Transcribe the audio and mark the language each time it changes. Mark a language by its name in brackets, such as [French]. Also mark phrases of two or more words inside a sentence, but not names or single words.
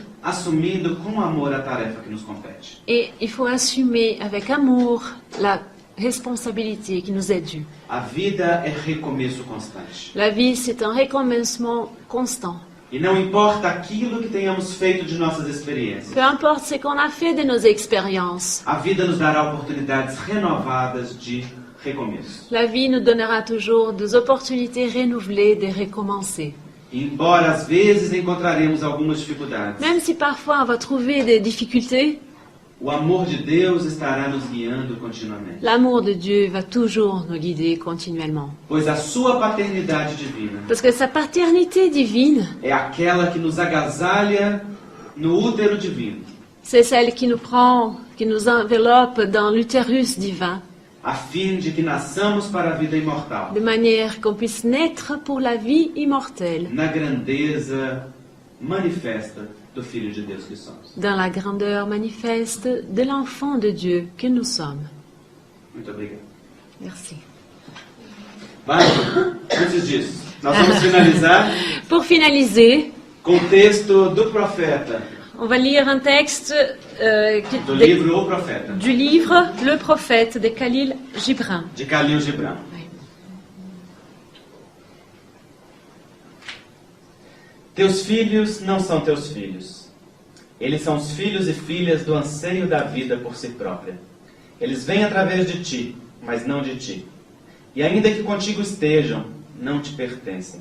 [Portuguese] assumindo com amor a tarefa que nos compete. [French] et il faut assumer avec amour la responsabilité qui nous est due. [Portuguese] A vida é recomeço constante. [French] La vie, c'est un recommencement constant. [Portuguese] E não importa aquilo que tenhamos feito de nossas experiências, [French] Peu importe ce qu'on a fait de nos expériences, [Portuguese] a vida nos dará oportunidades renovadas de recomeço. [French] la vie nous donnera toujours des opportunités renouvelées de recommencer. [Portuguese] E embora às vezes encontraremos algumas dificuldades, [French] Même si parfois on va trouver des difficultés, [Portuguese] o amor de Deus estará nos guiando continuamente. [French] l'amour de Dieu va toujours nous guider continuellement. [Portuguese] Pois a sua paternidade divina [French] Parce que sa paternité divine, [Portuguese] é aquela que nos agasalha no útero divino, [French] c'est celle qui nous prend, qui nous enveloppe dans l'utérus divin, [Portuguese] a fim de que nasçamos para a vida imortal, [French] de manière qu'on puisse naître pour la vie immortelle, [Portuguese] na grandeza manifesta do Filho de Deus que somos. [French] dans la grandeur manifeste de l'enfant de Dieu que nous sommes. [Portuguese] Muito obrigado. [French] Merci. [Portuguese] Vai, antes disso, nós vamos finalizar [French] Pour finaliser, [Portuguese] com o texto do profeta, [French] on va lire un texte [Portuguese] do livro O Profeta, [French] du livre Le Prophète de Khalil Gibran. [Portuguese] de Khalil Gibran. Teus filhos não são teus filhos. Eles são os filhos e filhas do anseio da vida por si própria. Eles vêm através de ti, mas não de ti. E ainda que contigo estejam, não te pertencem.